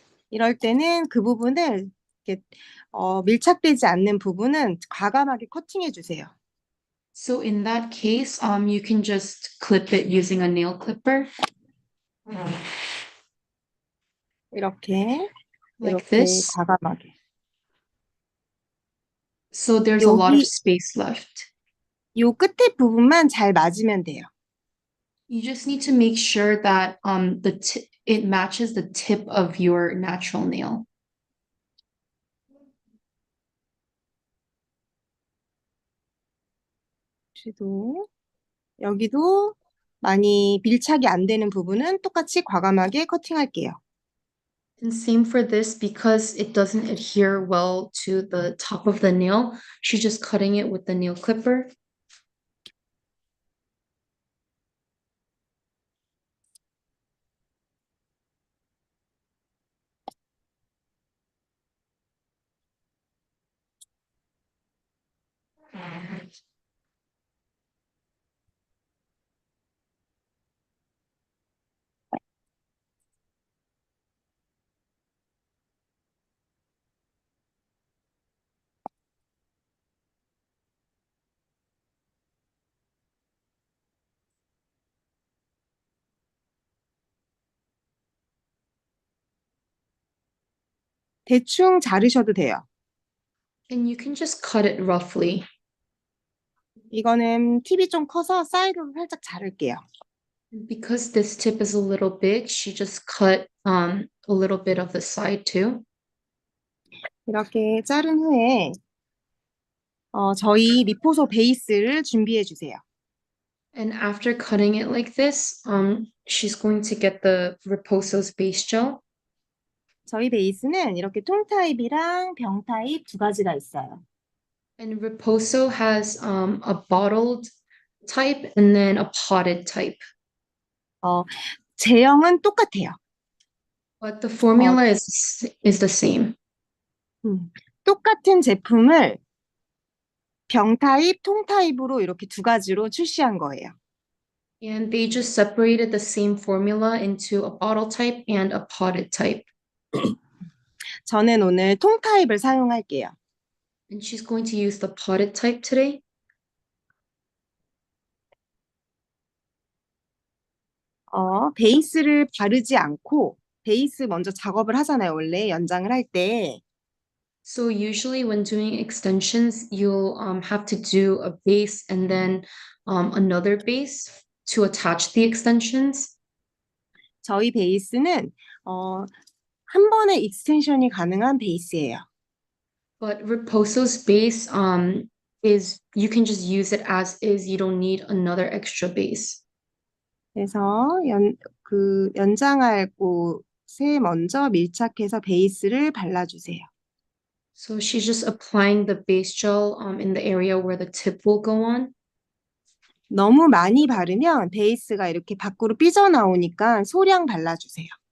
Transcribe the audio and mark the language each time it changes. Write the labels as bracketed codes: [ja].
[ko] 이럴 때는 그 부분을 이렇게 밀착되지 않는 부분은 과감하게 커팅해 주세요. [en] So in that case, you can just clip it using a nail clipper, [ko] 이렇게 [en] like [ko] 이렇게 [en] this. [ko] 과감하게. [en] So there's a lot of space left. [ko] 요 끝에 부분만 잘 맞으면 돼요. [en] You just need to make sure that it matches the tip of your natural nail. [ko] 여기도 많이 밀착이 안 되는 부분은 똑같이 과감하게 커팅할게요. [en] And same for this, because it doesn't adhere well to the top of the nail. She's just cutting it with the nail clipper. [ko] 대충 자르셔도 돼요. [en] And you can just cut it roughly. [ko] 이거는 팁이 좀 커서 사이드로 살짝 자를게요. [en] Because this tip is a little big, she just cut a little bit of the side too. [ko] 이렇게 자른 후에 저희 리포소 베이스를 준비해 주세요. [en] And after cutting it like this, she's going to get the Riposo's base gel. [ko] 저희 베이스는 이렇게 통 타입이랑 병 타입 두 가지가 있어요. [en] And Riposo has a bottled type and then a potted type. [ko] 제형은 똑같아요. [en] But the 어, formula is the same. [ko] 똑같은 제품을 병 타입, 통 타입으로 이렇게 두 가지로 출시한 거예요. [en] And they just separated the same formula into a bottle type and a potted type. [ko] 저는 오늘 통 타입을 사용할게요. [en] And she's going to use the potted type today. [ko] 베이스를 바르지 않고 베이스 먼저 작업을 하잖아요. 원래 연장을 할 때. [en] So usually when doing extensions, you'll have to do a base and then another base to attach the extensions. [ko] 저희 베이스는 한 번에 익스텐션이 가능한 베이스예요. [en] But Reposo's base is you can just use it as is. You don't need another extra base. [ko] 그래서 연장할 곳에 먼저 밀착해서 베이스를 발라주세요. [en] So she's just applying the base gel in the area where the tip will go on. [ko] 너무 많이 바르면 베이스가 이렇게 밖으로 삐져나오니까 소량 발라주세요.